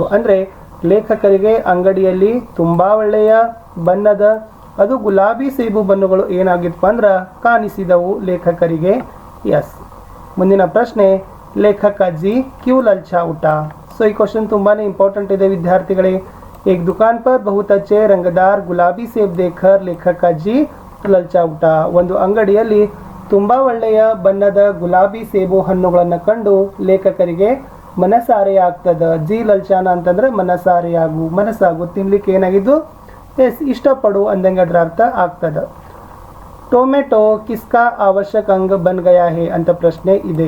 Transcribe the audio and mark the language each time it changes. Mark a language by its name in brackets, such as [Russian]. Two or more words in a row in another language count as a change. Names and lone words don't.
[Kannada] ಅಂದರೆ ಲೇಖಕರಿಗೆ ಅಂಗಡಿಯಲ್ಲಿ ತುಂಬ ಒಳ್ಳೆಯ ಬಣ್ಣದ ಅದು ಗುಲಾಬಿ ಸೇಬು ಬಣ್ಣಗಳು ಏನಾಗಿತ್ತು ಅಂದ್ರೆ ಕಾಣಿಸಿದವು ಲೇಖಕರಿಗೆ. ಎಸ್. ಮುಂದಿನ ಪ್ರಶ್ನೆ, [Hindi] लेखक जी क्यों ललचा उठा. [Kannada] ಸೊ ಈ ಕ್ವಶನ್ ತುಂಬಾ ಇಂಪಾರ್ಟೆಂಟ್ ಇದೆ ವಿದ್ಯಾರ್ಥಿಗಳೇ. [Hindi] एक दुकान पर बहुत अच्छे रंगदार गुलाबी सेब देखकर लेखक जी ललचा उठा. [Kannada] ಒಂದು ಅಂಗಡಿಯಲ್ಲಿ ತುಂಬ ಒಳ್ಳೆಯ ಬಣ್ಣದ ಗುಲಾಬಿ ಸೇಬು ಹಣ್ಣುಗಳನ್ನು ಕಂಡು ಲೇಖಕರಿಗೆ ಮನಸಾರೆಯಾಗ್ತದ. [Hindi] जी ललचाना [Kannada] ಅಂತಂದ್ರೆ ಮನಸ್ಸಾಗು ತಿನ್ಲಿಕ್ಕೆ ಏನಾಗಿದ್ದು ಎಸ್ ಇಷ್ಟಪಡು ಅಂದಂಗೆ ಅದರ ಅರ್ಥ ಆಗ್ತದ. [Hindi] टोमैटो किसका आवश्यक अंग बन गया है [Kannada] ಅಂತ ಪ್ರಶ್ನೆ ಇದೆ.